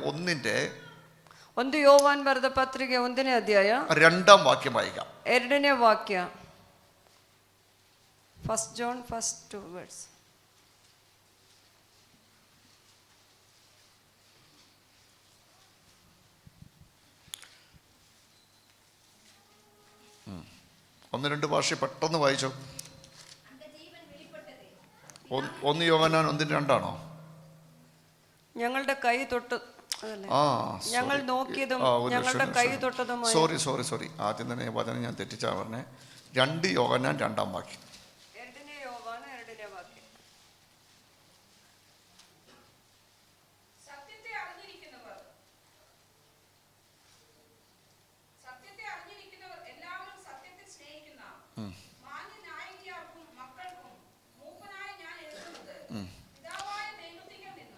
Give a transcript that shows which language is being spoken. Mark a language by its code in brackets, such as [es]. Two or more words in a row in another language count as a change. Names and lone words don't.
[kn] 1 ಯೋವಾನ್ ಬರೆದ ಪತ್ರಿಕೆ 1ನೇ ಅಧ್ಯಾಯ [ml] 2ാം വാക്യം വായിക്കാം. [kn] 2ನೇ ವಾಕ್ಯ. 1 John 1:2 words. [ml] ഒന്ന് രണ്ട് ഭാഷ പെട്ടെന്ന് വായിച്ചോ. 1 യോഹന്നാൻ 1:2 ഞങ്ങളുടെ കൈ തൊട്ട് ഞങ്ങൾ നോക്കിയതും ഞങ്ങളുടെ കൈ തൊട്ടതും. സോറി ആദ്യം തന്നെ വചനം ഞാൻ തെറ്റിച്ചാ പറഞ്ഞേ. 2 യോഹന്നാൻ 2ാം വാക്യം. [kn] 2ನೇ ಯೋವಾನ 2ನೇ ವಾಕ್ಯ. [ml] സത്യത്തെ അറിഞ്ഞിരിക്കുന്നവർ എല്ലാവരും സത്യത്തെ സ്നേഹിക്കുന്ന മാന്യനായകർക്കും മക്കൾക്കും മൂപ്പനായ ഞാൻ എഴുതുന്നത് പിതാവായ ദൈവത്തിങ്കൽ നിന്നും.